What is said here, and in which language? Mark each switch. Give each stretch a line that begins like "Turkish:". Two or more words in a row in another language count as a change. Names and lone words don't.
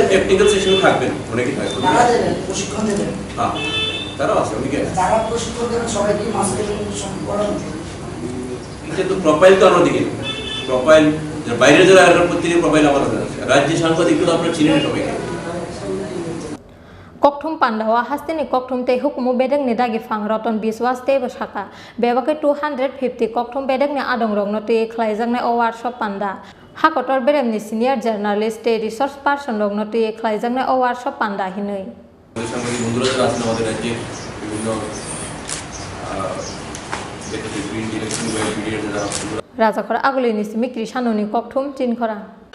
English: technical session
Bangla: থাকবেন, অনেকেই থাকবেন। তারা দেবেন, প্রশিক্ষণ দেবেন? হ্যাঁ, তারাও আছে, অনেকে আছে। যারা প্রশিক্ষণ দেবেন সবাই কি মাস্টার করানো? এটা তো প্রোফাইল তো আমরা দেখি, প্রোফাইল বাইরে যারা প্রত্যেকের প্রোফাইল আমার আছে। রাজ্য সাংবাদিকগুলো আপনারা চিনেন সবাইকে।
Kok Borok: Kokthum Pandawa hastini Kokthum te hukumu bedeng ni dagi fang roton biswas te bashaka bebake 250 Kokthum bedeng ni adong rong no te khlaijang na
English: award shop
Kok Borok: panda hakotor berem ni
English: senior journalist
Kok Borok: te
English: resource person
Kok Borok: rong no te khlaijang na
English: award shop
Kok Borok: panda hinoi
Bangla: সাংবাদিক বন্ধুরা যারা আছেন আমাদের রাজ্যে বিভিন্ন
English: print electronic
Bangla: মিডিয়ার যারা
Kok Borok: Rajakora aguli ni simikri shanoni Kokthum Tinkhora